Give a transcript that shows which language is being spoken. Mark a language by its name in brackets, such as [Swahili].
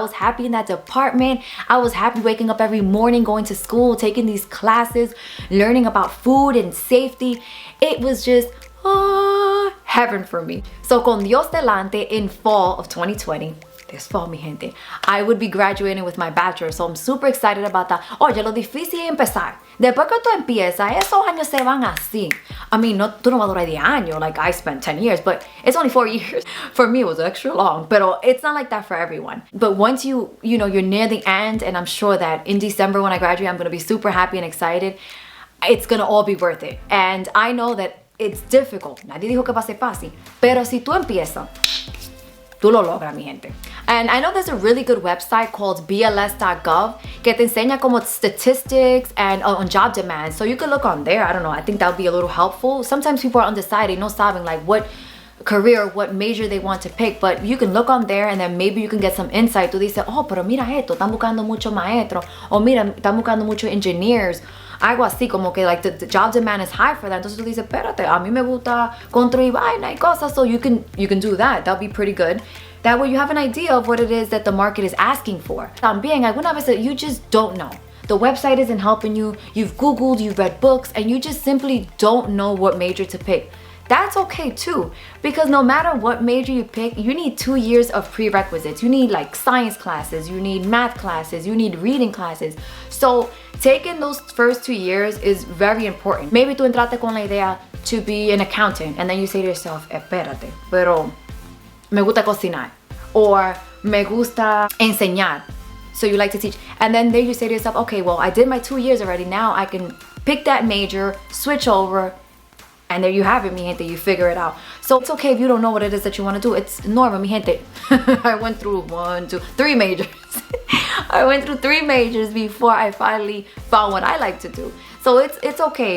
[English] I was happy in that department. I was happy waking up every morning, going to school, taking these classes, learning about food and safety. It was just heaven for me. So [Spanish] con Dios delante, [English] in fall of 2020, this fall, [Spanish] mi gente, [English] I would be graduating with my bachelor, so I'm super excited about that. [Spanish] Oye, lo difícil es empezar. Después que tú empiezas, esos años se van así. [English] I mean, no, [Spanish] tú no vas a durar 10 años, [English] like I spent 10 years, but it's only 4 years. For me, it was extra long, but it's not like that for everyone. But once you know, you're near the end, and I'm sure that in December when I graduate, I'm gonna be super happy and excited. It's gonna all be worth it. And I know that it's difficult. [Spanish] Nadie dijo que va a ser fácil. Pero si tú empiezas, tú lo logras, mi gente. [English] And I know there's a really good website called bls.gov [Spanish] que te enseña como [English] statistics and on job demand. So you could look on there. I don't know. I think that would be a little helpful. Sometimes people are undecided, [Spanish] no saben [English] like what career, what major they want to pick, but you can look on there and then maybe you can get some insight. [Spanish] Tú dices, oh, pero mira esto, están buscando mucho maestro, o mira, están buscando mucho engineers. Algo así, como que [English] like the job demand is high for that. [Spanish] Entonces tú dices, espérate, a mí me gusta construir vaina y cosas, [English] so you can do that. That'll be pretty good. That way you have an idea of what it is that the market is asking for. [Spanish] También, alguna vez [English] you just don't know. The website isn't helping you. You've Googled, you've read books, and you just simply don't know what major to pick. That's okay too, because no matter what major you pick, you need 2 years of prerequisites. You need like science classes, you need math classes, you need reading classes. So taking those first 2 years is very important. Maybe [Spanish] tú entraste con la idea [English] to be an accountant, and then you say to yourself, [Spanish] espérate, pero me gusta cocinar, [English] or [Spanish] me gusta enseñar. [English] So you like to teach. And then there you say to yourself, okay, well, I did my 2 years already. Now I can pick that major, switch over, and there you have it, [Spanish] mi gente, [English] you figure it out. So it's okay if you don't know what it is that you want to do. It's normal, [Spanish] mi gente. [English] I went through 3 majors. I went through 3 majors before I finally found what I like to do. So it's okay.